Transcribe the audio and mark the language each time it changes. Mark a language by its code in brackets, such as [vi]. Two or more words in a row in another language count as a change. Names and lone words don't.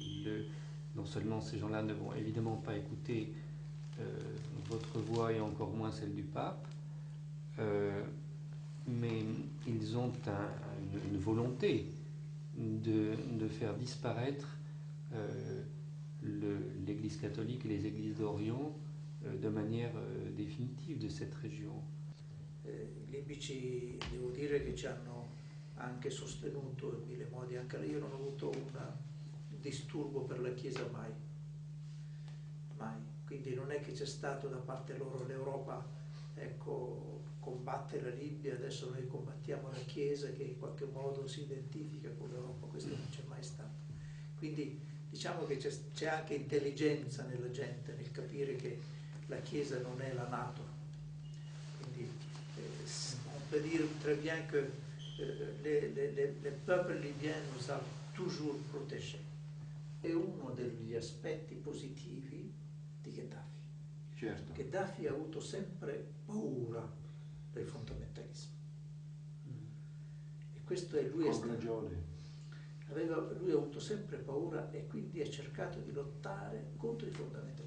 [fr] Non seulement ces gens-là ne vont évidemment pas écouter votre voix et encore moins celle du pape, mais ils ont une volonté de faire disparaître l'Église catholique et les églises d'Orient de manière définitive de cette région. [it] I libici devo dire che ci hanno anche sostenuto in mille modi, anche io non ho avuto un disturbo per la Chiesa mai, quindi non è che c'è stato da parte loro l'Europa, ecco, combatte la Libia, adesso noi combattiamo la Chiesa che in qualche modo si identifica con l'Europa, questo non c'è mai stato. Quindi diciamo che c'è anche intelligenza nella gente nel capire che la Chiesa non è la NATO. Quindi [fr] on peut dire très bien que les peuples libyens nous ont toujours protégés. [it] È uno degli aspetti positivi di Gheddafi. Certo. Gheddafi ha avuto sempre paura del fondamentalismo. E questo è lui. Con ragione. Lui ha avuto sempre paura e quindi ha cercato di lottare contro i fondamentalismi.